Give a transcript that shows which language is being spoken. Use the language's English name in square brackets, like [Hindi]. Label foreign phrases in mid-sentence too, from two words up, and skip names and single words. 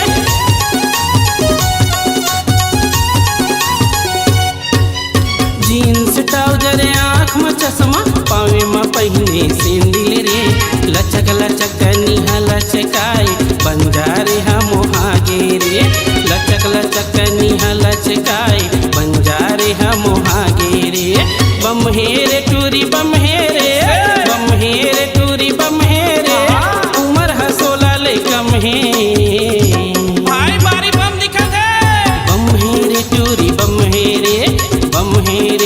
[English] jeans trouser [Chhattisgarhi] आँख में चश्मा पावे में पहने सैंडल रे लचक लचक निहा लचकाए बंजारे हम आगे रे लचक लचक निहा लचकाए बंजारे हम आगे रे बम है रे टूरी बम है रे बम है रे टूरी बम है रे उमर ह 16 ले कम है भाई बारी बम दिखत है बम है रे टूरी बम है रे बम है रे